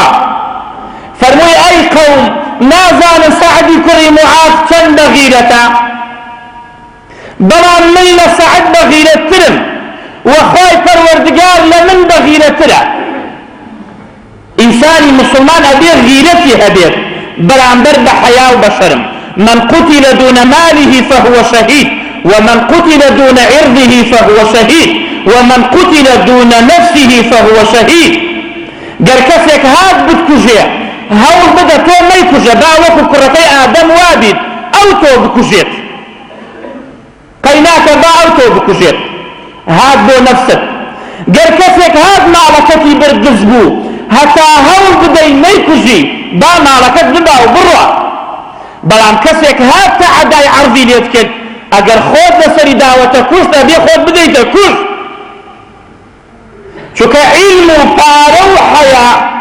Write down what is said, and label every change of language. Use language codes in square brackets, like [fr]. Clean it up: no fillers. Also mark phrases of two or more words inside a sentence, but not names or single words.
[ckb] فەرمووی ئەی قەوم نازانم سەعدی کوڕی موعاذ چەند بەغیرەتە، بەڵام من لە سەعد بەغیرەتترم و خوای پەروەردگار لە من بەغیرەترە. ئینسانی مسلمان ئەبێ غیرەتی هەبێت بەرامبەر بە حەیا و بە شەرم. [ar] من قتل دون ماله فهو شهيد ومن قتل دون عرضه فهو شهيد ومن قتل دون نفسه فهو شهيد. [ckb] گەر کەسێک هات بتکوژێ هەوڵ بدە تۆ مەیکوژە با وەکو کوڕەکەی ئادەم وابیت ئەو تۆ بکوژێت، قەیناکە با ئەو تۆ بکوژێت، هات بۆ نەفست. گەر کەسێک هات ماڵەکەتی بردز بوو هەتا هەوڵ بدەی مەیکوژی با ماڵەکەت ببا و بڕوە، بەڵام کەسێک هات تەعەدای عەرضی لێت کرد ئەگەر خۆت لەسەری داوەتە کوشت ئەبێ خۆت بدەیتە کوشت، چونکە عیلم و پارە و هەیە